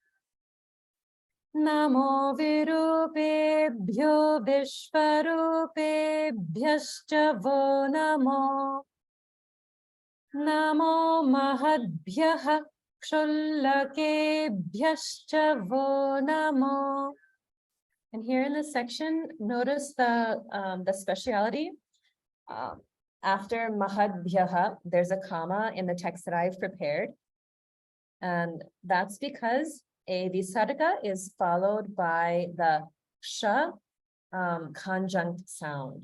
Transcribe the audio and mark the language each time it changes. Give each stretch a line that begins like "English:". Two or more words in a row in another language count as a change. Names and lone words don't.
Sanskrit: Namo Virupebhyo Vishvarupebhyascha Vo Namo. Namo Mahadbhyah Kshullakebhyascha Vo Namo.
English: And here in this section, notice the speciality. After Mahadbhyah, there's a comma in the text that I've prepared. And that's because a visarga is followed by the ksha conjunct sound.